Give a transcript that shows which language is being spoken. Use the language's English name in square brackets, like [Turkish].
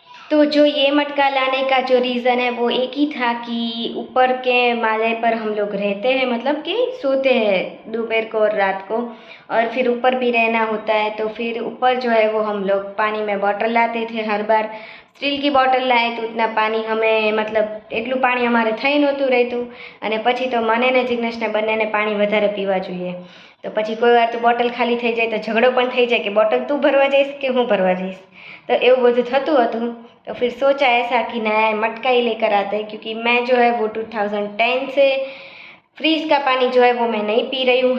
[Hindi] तो जो ये मटका लाने का जो रीज़न है वो एक ही था कि ऊपर के माले पर हम लोग रहते हैं, मतलब कि सोते हैं दोपहर को और रात को, और फिर ऊपर भी रहना होता है. तो फिर ऊपर जो है वो हम लोग पानी में बॉटल लाते थे हर बार. स्टील की बॉटल लाए तो उतना पानी हमें, मतलब [Gujarati] એટલું પાણી અમારે થઈ નહોતું રહેતું. અને પછી તો મને ને જિગ્નેશને બંનેને પાણી વધારે પીવા જોઈએ. તો પછી કોઈ વાર તો બોટલ ખાલી થઈ જાય તો ઝઘડો પણ થઈ જાય કે બોટલ તું ભરવા જઈશ કે હું ભરવા જઈશ. तो એવું બધું થતું હતું. [Hindi] तो फिर सोचा ऐसा कि नया मटका ही लेकर आते हैं, क्योंकि मैं जो है वो 2010 से फ्रीज का पानी जो है वो मैं नहीं पी रही हूँ.